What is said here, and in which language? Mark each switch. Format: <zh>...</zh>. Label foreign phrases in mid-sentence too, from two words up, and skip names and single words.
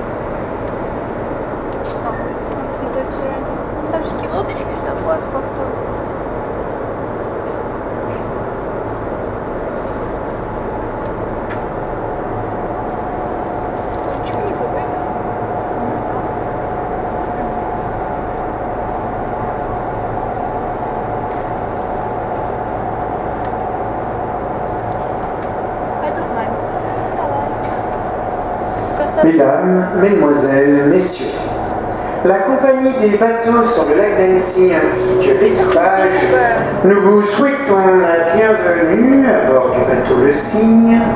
<ru>Что? На той стороне. Там всякие лодочки, что такое, как-то. Ничего не забыл.</ru> <fr>Mesdames, Mesdemoiselles, Messieurs, la compagnie des bateaux sur le lac d'Annecy ainsi que l'équipage, nous vous souhaitons la bienvenue à bord du bateau Le Cygne.</fr>